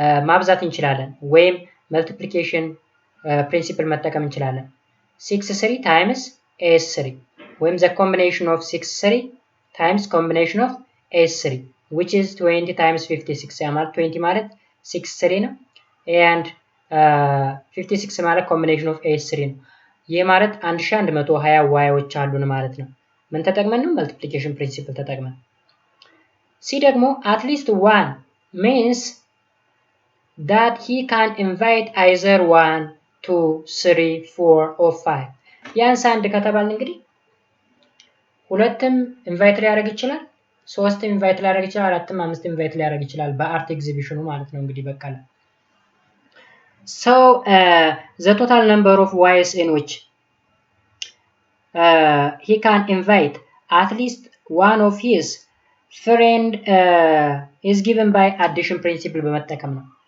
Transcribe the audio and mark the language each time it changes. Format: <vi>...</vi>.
<am>ማብዛት እንችላለን ወይም</am> <en>multiplication principle</en> <am>መጠቀም እንችላለን።</am> <en>6 3 times 8 3 ወይም the combination of 6 3 times combination of 8 3 which is 20 times 56 ማለት 20 ማለት 6 3 ነው and 56 ማለት combination of 8 3 ነው።</en> <am>ይህ ማለት 1120 ዋዮች አሉን ማለት ነው። ምን ተጠቅመን ነው?</am> <en>multiplication principle</en> <am>ተጠቅመን። ሲ ደግሞ</am> <en>at least one means that he can invite either 1 2 3 4 or 5.</en> <am>ያንስ አንድ ከተባልን እንግዲህ ሁለትም ኢንቫይት ሊያደርግ ይችላል፣ ሶስትም ኢንቫይት ሊያደርግ ይችላል፣ አራትም አምስትም ኢንቫይት ሊያደርግ ይችላል በአርት ኤግዚቢሽኑ ማለት ነው እንግዲህ በቃለ።</am> <en>So the total number of ways in which he can invite at least one of his friend is given by addition principle</en> <am>በመጠቀም ነው።</am>